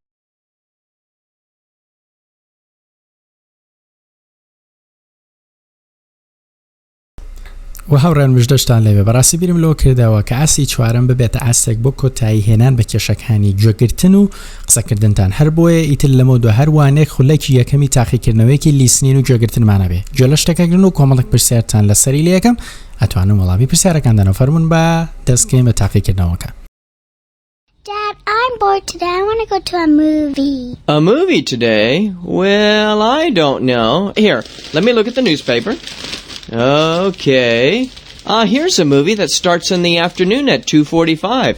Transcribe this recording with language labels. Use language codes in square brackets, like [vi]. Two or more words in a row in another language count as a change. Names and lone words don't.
[ckb] و هەوڕێن مژدەشتان لێوێ بەڕاستی بیرم لەوە کردەوە کە ئاسی چوارەم ببێتە ئاستێک بۆ کۆتایی هێنان بە کێشەکانی گوێگرتن و قسەکردنتان هەر بۆیە ئیتر لەمە دو هەروانێک خولەکی یەکەمی تاقیکردنەوەیەکی لیسنین و گوێگرتنمانە بێ گوێ لە شتەکەگرن و کۆمەڵێک پرسیارتان لەسەری لە یەکەم ئەتوانم وەڵامی پرسیارەکاندانەوە فەرمون بە دەستکەین بە تاقیکردنەوەکە. [en] Dad, I'm bored today. I want to go to a movie. A movie today? Well, I don't know. Here, let me look at the newspaper. Okay. Here's a movie that starts in the afternoon at 2:45.